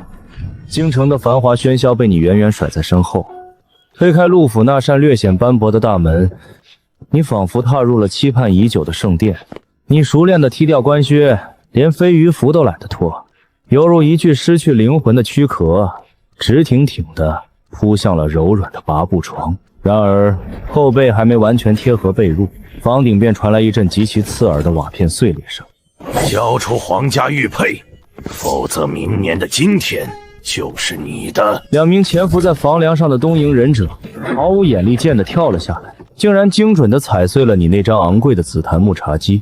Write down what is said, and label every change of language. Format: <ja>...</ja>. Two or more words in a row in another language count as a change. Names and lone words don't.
<zh>京城的繁華喧囂被你遠遠甩在身後，推開陸府那扇略顯斑駁的大門，你仿佛踏入了期盼已久的聖殿。你熟練地踢掉官靴，連飛魚服都懶得脫，猶如一具失去靈魂的軀殼，直挺挺地撲向了柔軟的麻布床。然而後背還沒完全貼合被褥，房頂便傳來一陣極其刺耳的瓦片碎裂聲。交出皇家玉佩，否則明年的今天就是你的。兩名潛伏在房梁上的東瀛忍者毫無眼力見地跳了下來，竟然精準地踩碎了你那張昂貴的紫檀木茶几。</zh>